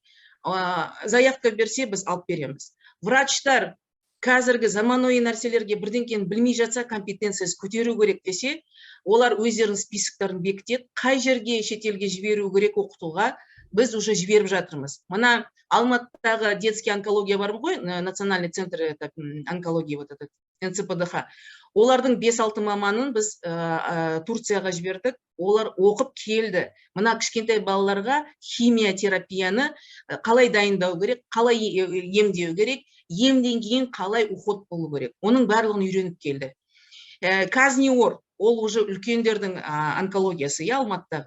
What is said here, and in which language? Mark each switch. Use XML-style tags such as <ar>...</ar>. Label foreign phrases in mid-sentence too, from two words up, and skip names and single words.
<kk>Заявка берсе, біз алып береміз. Врачтар қазіргі заманауи нәрселерге бірдеңкені білмей жатса, компетенциясы көтеру керек десе, олар өздерінің списоктарын бекітеді, қай жерге шетелге жіберу керек оқытуға, біз уже жіберіп жатырмыз. Мына Алматыдағы</kk> <ru>детский онкология</ru> <kk>бар ғой,</kk> <ru>национальный центр онкологии, вот этот НЦПДХ.</ru> <kk>Олардың 5-6 маманын біз Турцияға жібердік. Олар оқып келді. Мына кішкентай балаларға химиотерапияны қалай дайындау керек, қалай емдеу керек, емден кейін қалай уход болу керек. Оның барлығын үйреніп келді. Казниор, ол уже үлкендердің онкологиясы, Алматыдағы.</kk>